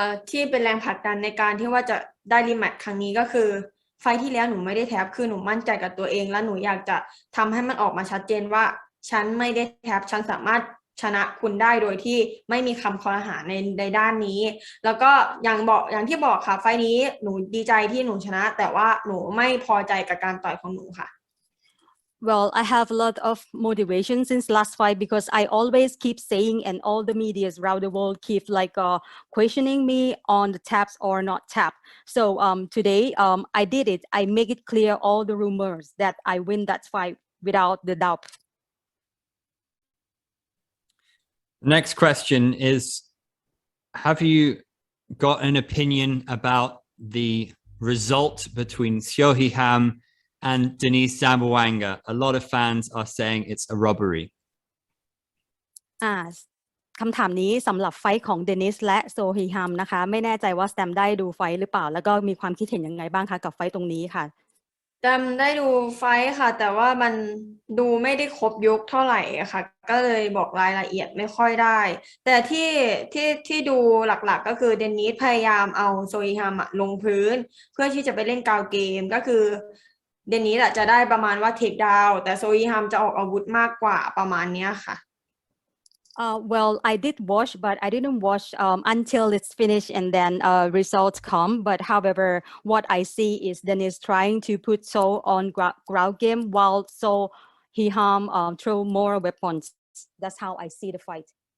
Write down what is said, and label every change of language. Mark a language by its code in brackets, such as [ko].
[th] ที่เป็นแรงผลักดันในการที่ว่าจะได้รีแมตช์ครั้งนี้ก็คือไฟท์ที่แล้วหนูไม่ได้แท็บคือหนูมั่นใจกับตัวเองและหนูอยากจะทำให้มันออกมาชัดเจนว่าฉันไม่ได้แท็บฉันสามารถชนะคุณได้โดยที่ไม่มีคำคอรหาในด้านนี้แล้วก็อย่างที่บอกค่ะไฟท์นี้หนูดีใจที่หนูชนะแต่ว่าหนูไม่พอใจกับการต่อยของหนูค่ะ [en] Well, I have a lot of motivation since last fight because I always keep saying, and all the medias around the world keep like questioning me on the taps or not tap. So today I did it. I make it clear all the rumors that I win that fight without the doubt. Next question is, have you got an opinion about the result between Seo Ham and Denise Zamboanga? A lot of fans are saying it's a robbery. [th] คำถามนี้สำหรับไฟท์ของเดนิสและโซฮีฮัมนะคะไม่แน่ใจว่าสแตมได้ดูไฟท์หรือเปล่าแล้วก็มีความคิดเห็นยังไงบ้างคะกับไฟท์ตรงนี้ค่ะ จำได้ดูไฟท์ค่ะแต่ว่ามันดูไม่ได้ครบยกเท่าไหร่อะค่ะก็เลยบอกรายละเอียดไม่ค่อยได้แต่ที่ดูหลักๆก็คือเดนิสพยายามเอาโซอีฮัมลงพื้นเพื่อที่จะไปเล่นกาวเกมก็คือเดนิสจะได้ประมาณว่าเทคดาวน์แต่โซอีฮัมจะออกอาวุธมากกว่าประมาณเนี้ยค่ะ [en] Well, I did watch, but I didn't watch until it's finished and then results come. But however, what I see is Dennis trying to put Seoul on ground game while Seoul Hee-ham throw more weapons. That's how I see the fight.